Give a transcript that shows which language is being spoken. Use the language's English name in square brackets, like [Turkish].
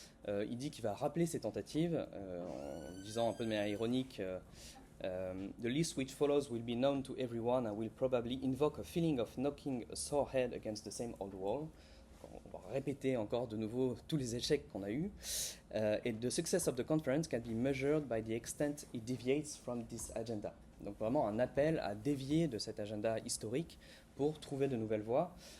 [French] Il dit qu'il va rappeler ces tentatives en disant un peu de manière ironique [English] The list which follows will be known to everyone and will probably invoke a feeling of knocking a sore head against the same old wall. [French] On va répéter encore de nouveau tous les échecs qu'on a eus. [English] Et the success of the conference can be measured by the extent it deviates from this agenda. [French] Donc vraiment un appel à dévier de cet agenda historique pour trouver de nouvelles voies.